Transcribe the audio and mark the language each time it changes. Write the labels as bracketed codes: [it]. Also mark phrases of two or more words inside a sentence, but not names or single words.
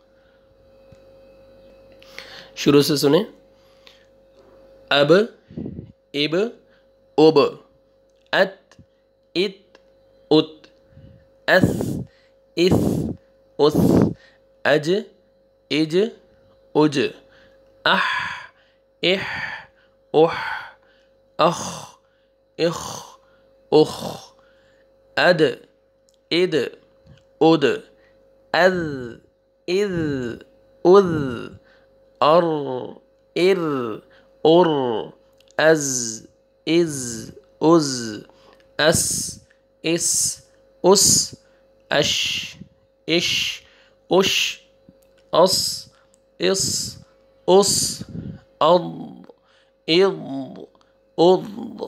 [ur] شروع سے سنیں، [ar] اب اب اب، ات ات ات، اس اس اس، اج اج اج، اح اح اح، اخ اخ اخ، اد اد اد، اذ اذ اذ، ار ار ار، از از از، اس اس اس اش اش اش اس اس اس اض اض اض۔